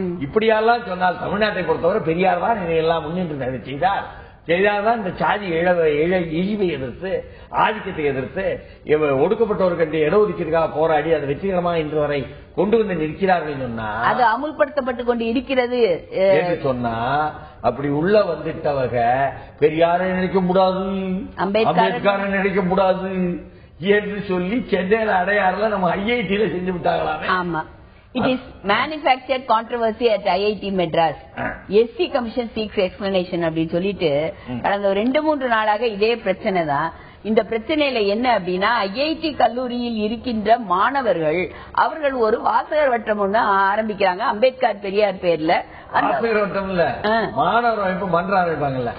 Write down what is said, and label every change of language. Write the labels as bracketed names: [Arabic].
[Tamil] இப்படியெல்லாம் சொன்னால் தமிழ்நாட்டை பொறுத்தவரை பெரியார் தான் இதையெல்லாம் முன்னின்று செய்தால்தான் இந்த சாதி இழிவை எதிர்த்து, ஆதிக்கத்தை எதிர்த்து ஒடுக்கப்பட்டவர்கள் இடஒதுக்கீடுக்காக போராடி அதை வெற்றிகரமாக இன்று வரை கொண்டு வந்து நிற்கிறார்கள் சொன்னா அது அமுல்படுத்தப்பட்டு கொண்டு இருக்கிறது என்று சொன்னா அப்படி உள்ள வந்துட்டவங்க பெரியாரை நினைக்க கூடாது, அம்பேத்கரை நினைக்க கூடாது என்று சொல்லி சென்னையில அடையாறுல நம்ம ஐஐடியில செஞ்சு விட்டாங்களாமே. ஆமா. [English] It is manufactured controversy at IIT Madras. SC Commission seeks explanation [Tamil] அப்படின்னு சொல்லிட்டு கடந்த 2-3 நாளாக இதே பிரச்சனை தான். இந்த பிரச்சனையில என்ன அப்படின்னா ஐஐடி கல்லூரியில் இருக்கின்ற மாணவர்கள் அவர்கள் ஒரு வாசகர் வட்டம் ஒண்ணு ஆரம்பிக்கிறாங்க அம்பேத்கர் பெரியார் பேர்ல. வாசகர் வட்டம் இல்ல, மாணவர் அமைப்பு மன்றம் ஆரம்பிப்பாங்கல்ல.